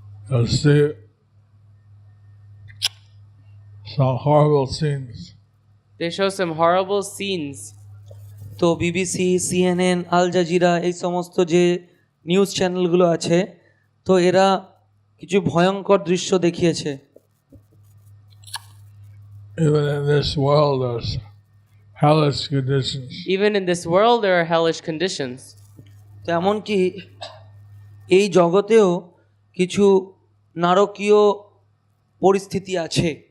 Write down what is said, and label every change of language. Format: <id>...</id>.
<en>You'll see some horrible scenes. they show some horrible scenes.</en> <bn>তো BBC, CNN, Al Jazeera এই সমস্ত যে news চ্যানেলগুলো আছে তো এরা কিছু ভয়ঙ্কর দৃশ্য দেখিয়েছে।</bn> <en>Even in this world, there's hellish conditions. Even in this world, there are hellish conditions.</en> <bn>তো এমনকি এই জগতেও কিছু নারকীয় পরিস্থিতি আছে।</bn>